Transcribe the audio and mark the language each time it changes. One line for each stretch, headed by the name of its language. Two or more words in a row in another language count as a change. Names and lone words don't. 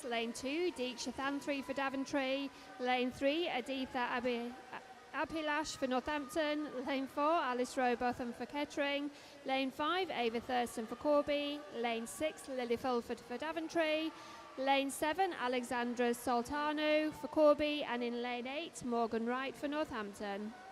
English: Lane 2, Deeksha Thantry for Daventry. Lane 3, Aditha Abhilash for Northampton. Lane 4, Alice Rowbotham for Kettering. Lane 5, Ava Thurston for Corby. Lane 6, Lily Fulford for Daventry. Lane 7, Alexandra Soltano for Corby. And in lane 8, Morgan Wright for Northampton.